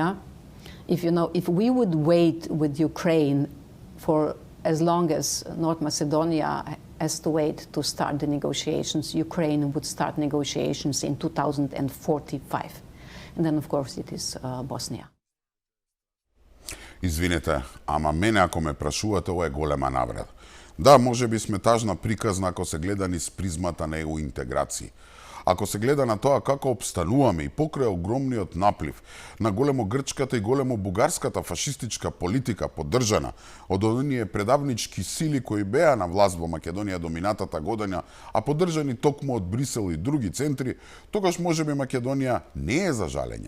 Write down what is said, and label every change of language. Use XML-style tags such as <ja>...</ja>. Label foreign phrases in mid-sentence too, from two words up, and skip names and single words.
<en>If we would wait with Ukraine for as long as North Macedonia has to wait to start the negotiations, Ukraine would start negotiations in 2045. And then, of course, it is Bosnia.</en> <mk>Извинете, ама мене ако ме прашувате, ова е голема навреда. Да, може би сме тажна приказна ако се гледа низ призмата на ЕУ интеграција. Ако се гледа на тоа како обстануваме и покрај огромниот наплив на големо грчката и големо бугарската фашистичка политика поддржана од оние предавнички сили кои беа на власт во Македонија до минатата година, а поддржани токму од Брисел и други центри, тогаш можеби Македонија не е за жалење.</mk>